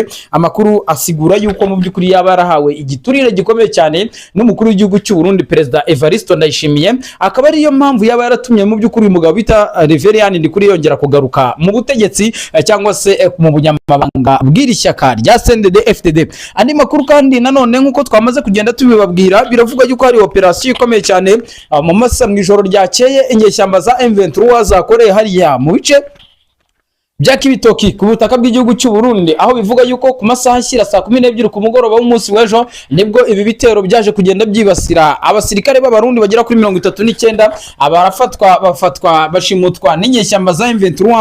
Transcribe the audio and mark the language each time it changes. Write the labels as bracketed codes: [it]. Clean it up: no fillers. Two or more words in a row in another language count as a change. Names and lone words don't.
[rw] Amakuru asigura yuko mu by'ukuri yaba yarahawe igiturire gikomeye cyane n'umukuru w'igihugu cy'u Burundi Perezida Evariste Ndayishimiye, akaba ariyo mpamvu yaba yaratumye mu by'ukuri umugabo bita Reverien Ndikuri yongera kugaruka mu butegetsi cyangwa se mu bunyamabanga bw'iri shyaka rya CNDD-FDD. Andi makuru kandi nanone nk'uko twamaze kugenda tubibabwira, biravuga yuko hari operasiyo ikomeye cyane mu ijoro ryakeye inyeshyamba za M23 zakoreye hariya mu bice bya Kibitoki ku butaka bw'igihugu cy'u Burundi, aho bivuga yuko ku masaha ashyira saa 12 ku mugoroba w'umunsi w'ejo nibwo ibi bitero byaje kugenda byibasira abasirikare b'abarundi bagera kuri 39 bafatwa bashimutwa n'inyeshyamba za M23.